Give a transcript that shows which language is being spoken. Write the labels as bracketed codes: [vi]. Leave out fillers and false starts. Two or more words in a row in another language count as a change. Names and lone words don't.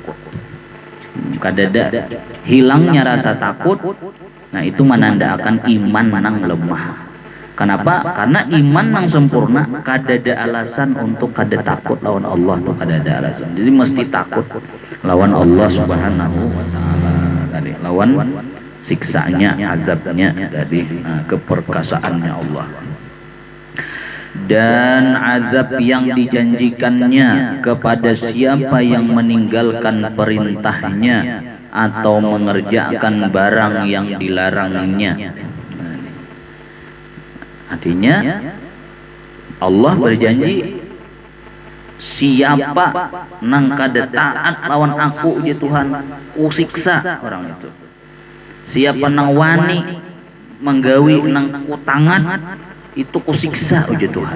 [bjn] Kada ada hilangnya rasa takut. [id] Nah itu menandakan iman yang lemah. Kenapa? [bjn] Karena iman yang sempurna kada ada alasan untuk kada takut lawan Allah, tuh kada ada alasan. Jadi mesti takut lawan Allah [ar] سبحانه وتعالى [bjn] tadi, lawan siksanya, azabnya tadi, keperkasaannya Allah. [id] dan azab yang dijanjikannya kepada siapa yang meninggalkan perintahnya atau mengerjakan barang yang dilarangnya. [bjn] Artinya Allah berjanji, siapa nang kada taat lawan aku ya Tuhan, ku siksa orang itu. Siapa nang wani menggawi nang ku tangan, itu ku siksa uji Tuhan.